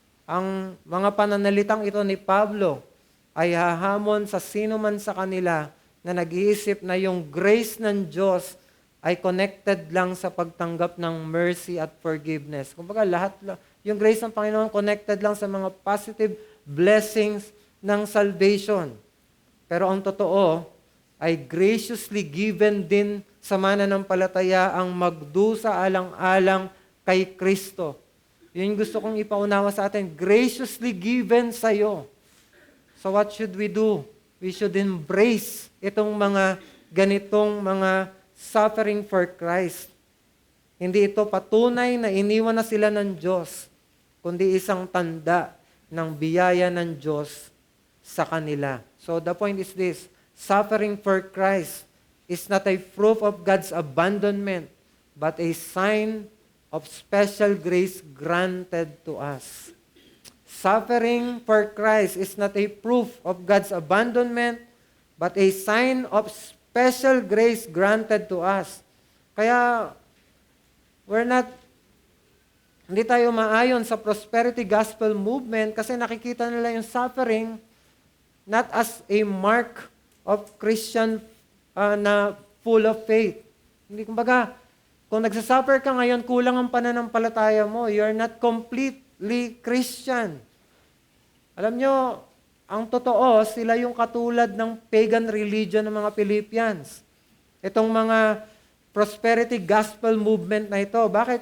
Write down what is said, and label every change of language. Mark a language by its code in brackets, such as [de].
[tl] Ang mga pananalitang ito ni Pablo ay hahamon sa sino man sa kanila na nag-iisip na yung grace ng Diyos ay connected lang sa pagtanggap ng mercy at forgiveness. Kumbaga lahat, yung grace ng Panginoon connected lang sa mga positive [en] blessings ng salvation. [tl] Pero ang totoo ay [en] graciously given [tl] din sa mananampalataya ang magdusa alang-alang kay Kristo. Yun yung gusto kong ipaunawa sa atin. [en] Graciously given [tl] sa'yo. [en] So what should we do? We should embrace [tl] itong mga ganitong mga [en] suffering for Christ. [tl] Hindi ito patunay na iniwan na sila ng Diyos, kundi isang tanda ng biyaya ng Diyos sa kanila. [en] So the point is this, suffering for Christ is not a proof of God's abandonment, but a sign of special grace granted to us. Suffering for Christ is not a proof of God's abandonment, but a sign of special grace granted to us. [tl] Kaya, hindi tayo maayon sa prosperity gospel movement kasi nakikita nila yung suffering [en] not as a mark of Christian [tl] na [en] full of faith. [tl] Hindi, kumbaga, kung nagsasuffer ka ngayon, kulang ang pananampalataya mo. [en] You're not completely Christian. [tl] Alam nyo, ang totoo, sila yung katulad ng pagan religion ng mga Philippians. Itong mga prosperity gospel movement na ito. Bakit?